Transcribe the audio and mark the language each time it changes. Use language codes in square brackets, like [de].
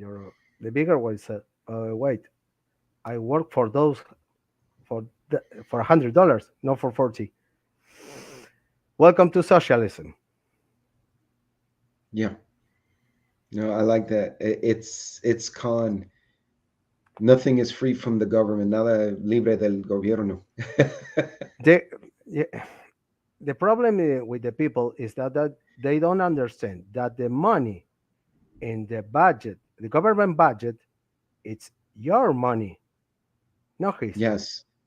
[en] And the bigger one said, wait, I work for those for $100, not for 40. Welcome to socialism. Yeah. No, I like that. It's con. Nothing is free from the government. [es] Nada libre del gobierno. [en] The, yeah, the problem with the people is that they don't understand that the money in the budget, the government budget, it's your money, not his. Yes.